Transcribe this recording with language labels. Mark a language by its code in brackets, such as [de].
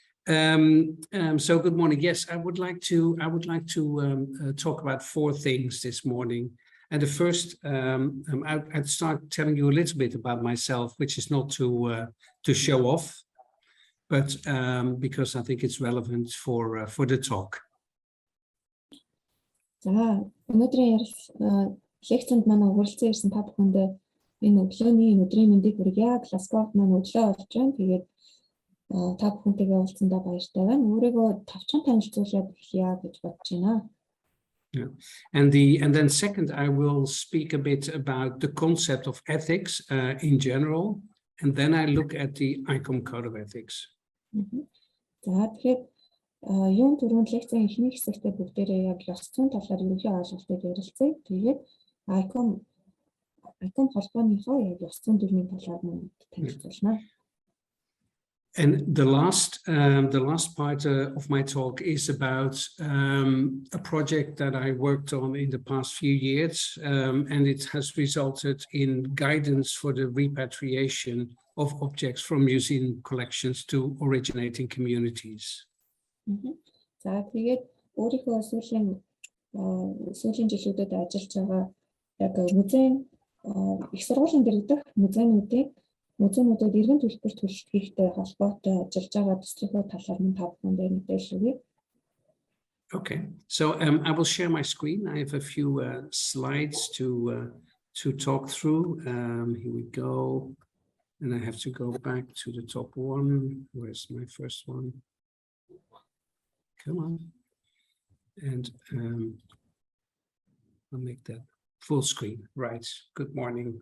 [en] So good morning. Yes, I would like to talk about four things this morning. And the first, I'd start telling you a little bit about myself, which is not to show off, but because I think it's relevant for the talk. [mn] За өнөөдрийн лекцэнд манай уралцсан ирсэн та бүхэндээ энэ өглөөний өдрийн мэндийг хүргье. Глазгогт маань өглөө болж байна. Тэгээд та бүхэнтэйгээ уулзсандаа баяртай байна. Өөрийгөө товчхон танилцуулаад эхлэе гэж бодож байна. [en] Yeah. And then second, I will speak a bit about the concept of ethics in general, and then I look at the ICOM Code of Ethics. [mn] За тэгэхээр юун түрүүнд лекцийн эхний хэсэгтээ бүгдээрээ яг ёс зүйн талаар ерөнхий ойлголтыг ярилцъя. Тэгээд ICOM холбооныхоо яг ёс зүйн төрлийн талаар нь танилцуулна. [en] And the last part of my talk is about a project that I worked on in the past few years, and it has resulted in guidance for the repatriation of objects from museum collections to originating communities. [mn] За тэгээд өөрийнхөө сүүлийн жилүүдэд ажиллаж байгаа яг музейн их сургуулийн дэргэдэх музейнуудад иргэн төлбөр төлөвлөхтэй холбоотой ажиллаж байгаа төслийнхөө талаар нь та бүхэндээ мэдээлэл өгье. [en] Okay, so I will share my screen. I have a few slides to talk through. Here we go, and I have to go back to the top one. Where's my first one? Come on, and I'll make that full screen. Right. Good morning.